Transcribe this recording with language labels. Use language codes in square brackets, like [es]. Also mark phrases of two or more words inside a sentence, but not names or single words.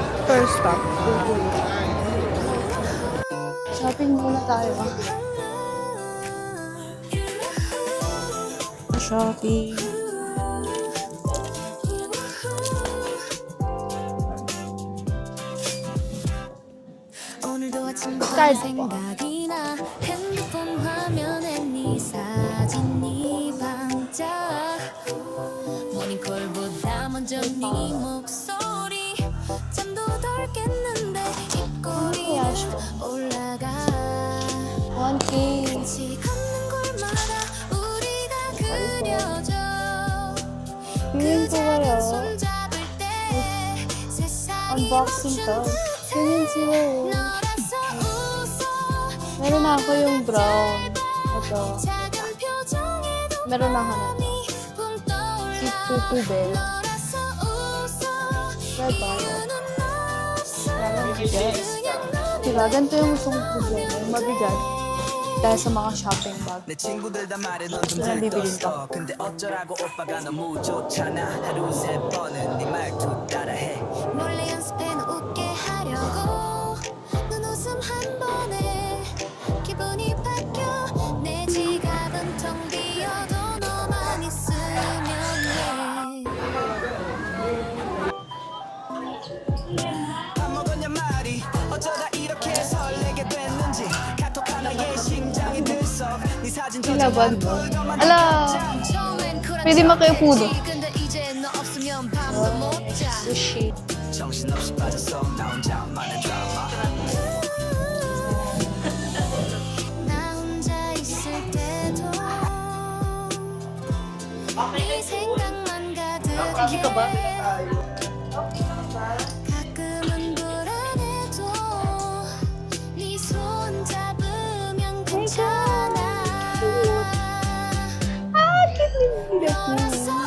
[en] first stop. Shopping [tl] muna tayo. Shopping. Card po. [ko] 핸드폰 화면에 네 사진이 반짝 모닝콜보다 먼저 네 목소리 잠도 덜 깼는데 입꼬리 올라가 [tl] 1K. [ko] 같이 걷는 곳마다 우리가 그려져 [tl] Feeling ko kayo. [ko] 손잡을 때 세상이 [tl] Unboxing to. Feeling ko. [ko] 너라서 웃어 [tl] Meron na ako yung brown. Ito. [ko] 작은 표정에도 [tl] Meron na ako na. [ko] 붕 떠올라 [tl] Si Tutu Bell. [ko] 너라서 웃어 [tl] Red Bottle. [ko] 이유는 없어 [tl] Parang mabigat. [ko] 그냥 너 [tl] Diba? Ganito yung gusto kong problema. Yung mabigat. Dahil sa mga [en] shopping bag. [ko] 내 친구들 다 말해 넌좀 그냥 비비린 들떴어 근데 어쩌라고 오빠가 너무 좋잖아 하루 세 번은 네 말투 따라해 몰래 연습해 너 웃게 하려고 눈웃음 한 번에 기분이 바뀌어 내 지갑은 텅 비어도 너만 있으면 해 밥 먹었냐 말이 어쩌다 이렇게 설레게 됐는지 카톡 하나에 심장이 들썩 네 사진 [tl] Nilaban mo. [ko] 저장한 [tl] Ala! [ko] 처음엔 쿨한 [tl] Pwede makiupo doon. [ko] 척했지. 근데 이제 너 없으면 밤도 못자 [tl] Sushi. [ko] 정신없이 빠졌어 나 혼자만의 드라마 나 혼자 있을 때도 네 생각만 가득해 가끔은 불안해도 네 손 잡으면 괜찮아 너라서